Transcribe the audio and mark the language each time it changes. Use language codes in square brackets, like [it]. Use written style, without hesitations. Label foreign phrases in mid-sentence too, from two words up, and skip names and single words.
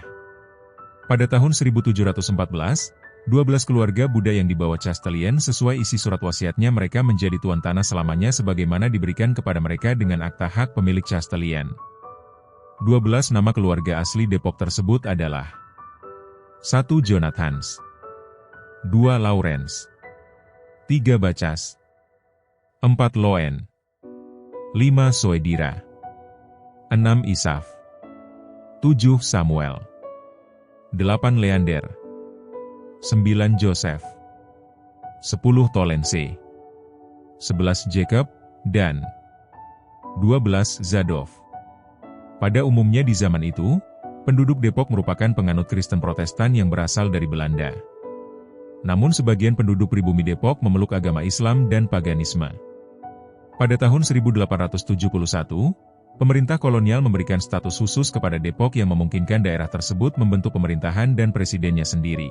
[id] Pada tahun 1714, 12 keluarga Buddha yang dibawa Chastelein sesuai isi surat wasiatnya mereka menjadi tuan tanah selamanya sebagaimana diberikan kepada mereka dengan akta hak pemilik Chastelein. 12 nama keluarga asli Depok tersebut adalah 1. Jonathans, 2. Lawrence, 3. Bacas, 4. Loen, 5. Soedira, 6. Isaf, 7. Samuel, 8. Leander, 9. Joseph, 10. Tolense, 11. Jacob, dan 12. Zadov. Pada umumnya di zaman itu, penduduk Depok merupakan penganut Kristen Protestan yang berasal dari Belanda. Namun sebagian penduduk pribumi Depok memeluk agama Islam dan paganisme. Pada tahun 1871, pemerintah kolonial memberikan status khusus kepada Depok yang memungkinkan daerah tersebut membentuk pemerintahan dan presidennya sendiri.